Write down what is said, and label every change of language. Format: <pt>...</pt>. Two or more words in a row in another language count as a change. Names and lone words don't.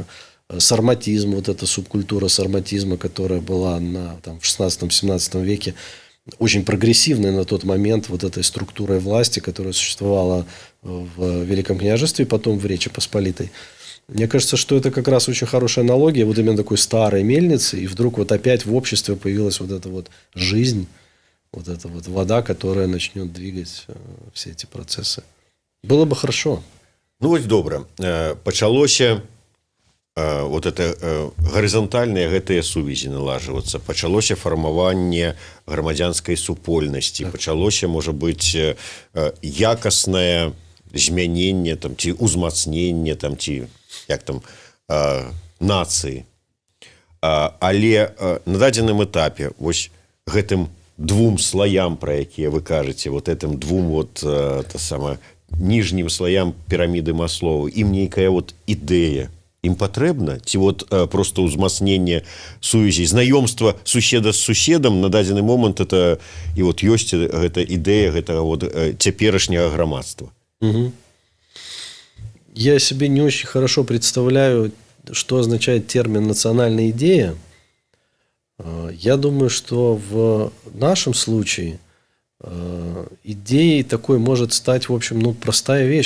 <ru>Сарматизм, вот эта субкультура сарматизма, которая была в 16-17 веке, очень прогрессивной на тот момент вот этой структурой власти, которая существовала в Великом княжестве и потом в Речи Посполитой. Мне кажется, что это как раз очень хорошая аналогия вот именно такой старой мельницы, и вдруг вот опять в обществе появилась вот эта вот жизнь, вот эта вот вода, которая начнет двигать все эти процессы. Было бы хорошо.</ru> <be>Ну вось добра, пачалося</be> <ru>вот это</ru> <be>гарызантальныя гэтыя сувязі налажвацца, пачалося фармаванне грамадзянскай супольнасці, пачалося, можа быць, якаснае змяненне там, ці ўзмацненне там, ці як там нацыі. Але на дадзеным этапе вось гэтым двум слоям, пра якія вы кажаце,</be> <ru>вот этим двум вот</ru> <be>ніжнім слоям піраміды Маслоу, ім нейкая вот ідэя ім патрэбна, ці вот просто ўзмацненне сувязей, знаёмства суседа з суседам на дадзены момант это і вот ёсць гэта ідэя гэтага вот цяперашняга грамадства. Угу.</be> <ru>Я себе не очень хорошо представляю, что означает термин «национальная идея». Я думаю, что в нашем случае идеей такой может стать, в общем, простая вещь.</ru>